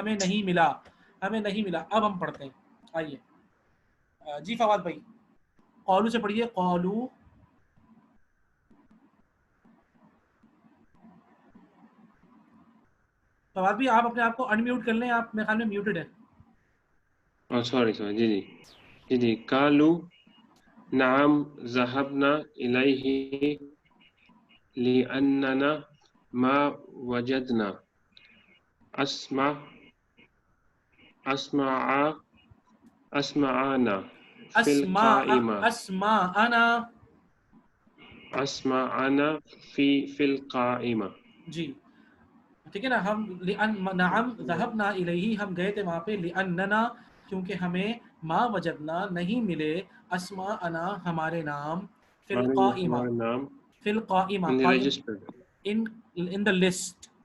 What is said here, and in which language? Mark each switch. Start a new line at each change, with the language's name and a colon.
Urdu: ہمیں نہیں ملا، ہمیں نہیں ملا. اب ہم پڑھتے ہیں. آئیے جی فواد بھائی قولو سے پڑھیے. قولو فواد بھی آپ اپنے آپ کو انمیوٹ کر لیں، آپ میرے خیال میں میوٹڈ ہے. سوری جی
Arabic: قالوا نعم ذهبنا إليه لأننا ما وجدنا أسمعنا في القائمة أسمعنا في القائمة.
Urdu: جی ٹھیک ہے نا. ہم
Arabic: نعم ذهبنا الیہ
Urdu: ہم گئے تھے وہاں پہ لأننا کیونکہ ہمیں
Arabic: ما وجدنا
Urdu: نہیں ملے اسماءنا ہمارے نام
Arabic: فی القائمہ
Urdu: نام
Arabic: فی القائمہ
English: in the list.